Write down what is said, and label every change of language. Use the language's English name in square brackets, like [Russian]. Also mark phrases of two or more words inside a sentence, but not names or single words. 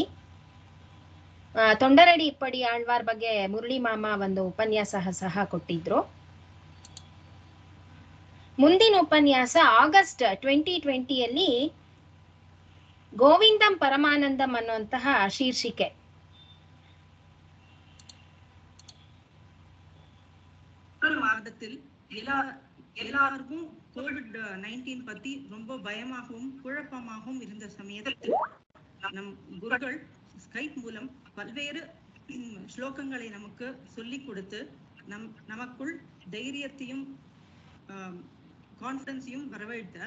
[Kannada] ತೊಂಡರಡಿ ಇಪ್ಪಡಿ ಆಳ್ವಾರ್ ಬಗ್ಗೆ ಮುರಳಿ ಮಾಮ ಒಂದು ಉಪನ್ಯಾಸ ಸಹ ಕೊಟ್ಟಿದ್ರು. ಮುಂದಿನ ಉಪನ್ಯಾಸ ಆಗಸ್ಟ್ 2020ಯಲ್ಲಿ ಗೋವಿಂದಂ ಪರಮಾನಂದಂ ಅನ್ನುವಂತಹ ಶೀರ್ಷಿಕೆ. [Tamil] மாதத்தில் எல்லாருக்கும் COVID-19 பத்தி ரொம்ப பயமாகவும் குழப்பமாகவும் இருந்த சமயத்தில் நம் குருக்கள் ஸ்கைப் மூலம் பல்வேறு ஸ்லோகங்களை நமக்கு சொல்லிக் கொடுத்து நமக்குள் தைரியத்தையும் கான்ஃபிடன்ஸையும் வரவழைத்தார்.